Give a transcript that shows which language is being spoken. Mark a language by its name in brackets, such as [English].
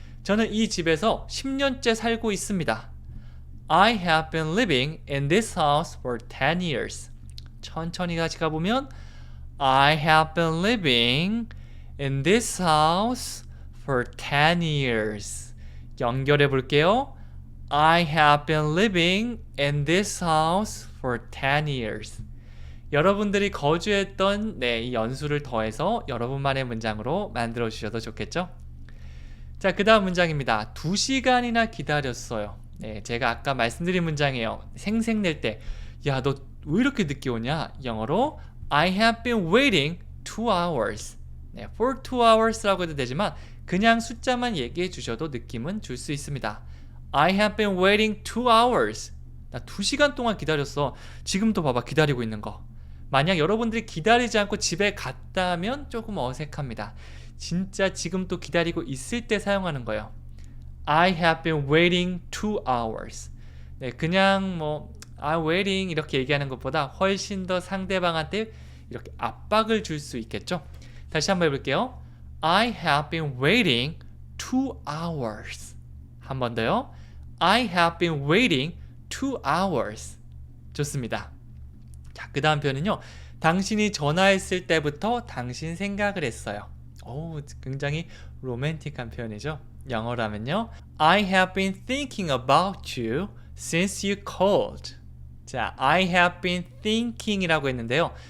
[Korean] 저는 이 집에서 10년째 살고 있습니다. [English] I have been living in this house for 10 years. [Korean] 천천히 같이 가보면 [English] I have been living in this house for 10 years. [Korean] 연결해 볼게요. [English] I have been living in this house for 10 years. [Korean] 여러분들이 거주했던 이 연수를 더해서 여러분만의 문장으로 만들어 주셔도 좋겠죠? 자, 그 다음 문장입니다. 2시간이나 기다렸어요. 네, 제가 아까 말씀드린 문장이에요. 생색낼 때, 야, 너 왜 이렇게 늦게 오냐? 영어로 [English] I have been waiting 2 hours. [Korean] 네, [English] for 2 hours [Korean] 라고 해도 되지만 그냥 숫자만 얘기해 주셔도 느낌은 줄 수 있습니다. [English] I have been waiting 2 hours. [Korean] 나 2시간 동안 기다렸어. 지금도 봐봐, 기다리고 있는 거. 만약 여러분들이 기다리지 않고 집에 갔다면 조금 어색합니다. 진짜 지금 또 기다리고 있을 때 사용하는 거예요. [English] I have been waiting 2 hours. [Korean] 네, 그냥 [English] I'm waiting [Korean] 이렇게 얘기하는 것보다 훨씬 더 상대방한테 이렇게 압박을 줄 수 있겠죠? 다시 한번 해볼게요. [English] I have been waiting 2 hours. [Korean] 한 번 더요. [English] I have been waiting 2 hours. [Korean] 좋습니다. 자, 그 다음 표현은요. 당신이 전화했을 때부터 당신 생각을 했어요. 굉장히 로맨틱한 표현이죠. 영어로 하면요. [English] I have been thinking about you since you called. [Korean] 자, [English] I have been thinking [Korean] 이라고 했는데요.